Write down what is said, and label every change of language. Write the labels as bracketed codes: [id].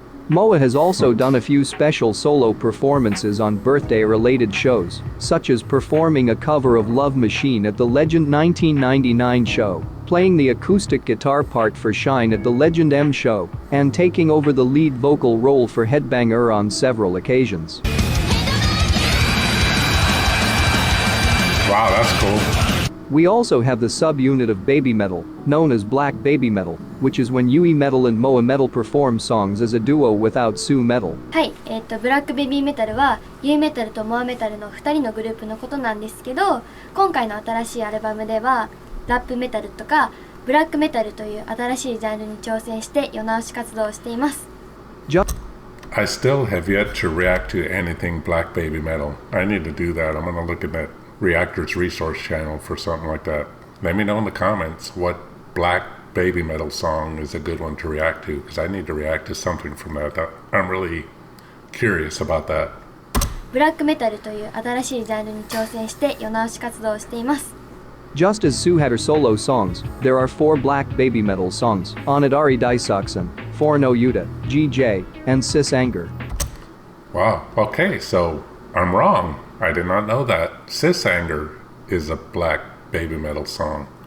[en] Moa has also done a few special solo performances on birthday-related shows, such as performing a cover of Love Machine at the Legend 1999 show, playing the acoustic guitar part for Shine at the Legend M show, and taking over the lead vocal role for Headbanger on several occasions. Wow, that's cool. We also have the subunit of BabyMetal, known as Black BabyMetal, which is when Yui Metal and Moa Metal perform songs as a duo without Sue Metal. [ja] はい、ブラックベビーメタルはユイメタルとモアメタルの2人のグループのことなんですけど、今回の新しいアルバムではラップメタルとかブラックメタルという新しいジャンルに挑戦して世直し活動をしています。 [en] I still have yet to react to anything Black BabyMetal. I need to do that. I'm gonna look at that Reactor's resource channel for something like that. Let me know in the comments what Black BabyMetal song is a good one to react to, because I need to react to something from that. I'm really curious about that. [ja] ブラックメタルという新しいジャンルに挑戦して世直し活動をしています。 [en] Just as Sue had her solo songs, there are 4 Black BabyMetal songs on it: Ari Daisaksen, Forno Yuta, GJ, and Sis Anger. Wow, okay, so I'm wrong. I did not know that. Sis Anger is a Black BabyMetal song.